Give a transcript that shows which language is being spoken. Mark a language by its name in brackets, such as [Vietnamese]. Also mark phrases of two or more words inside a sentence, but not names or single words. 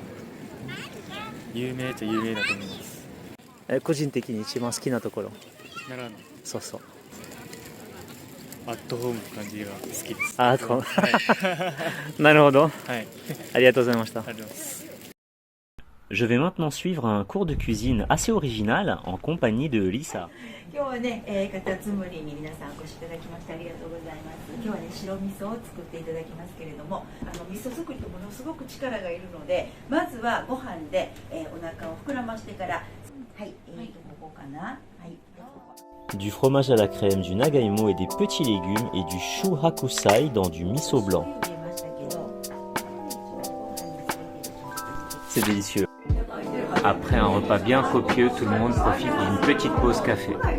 [Japanese] 有名っちゃ有名だと思います。個人的に一番好きなところ。奈良の。そうそう。アットホームな感じが好きです。あ、アットホーム。なるほど。はい。ありがとうございました。ありがとうございます。 [French] Je vais maintenant suivre un cours de cuisine assez original en compagnie de Lisa. [Japanese] 今日はね、カタツムリに皆さんお越しいただきましてありがとうございます。今日はね、白味噌を作っていただきますけれども、味噌作りってものすごく力がいるので、まずはご飯で、お腹を膨らましてから、はい、ここかな。はい。 [French] Du fromage à la crème, du nagaimo et des petits légumes et du chou hakusai dans du miso blanc. C'est délicieux. Après un repas bien copieux, tout le monde profite d'une petite pause café.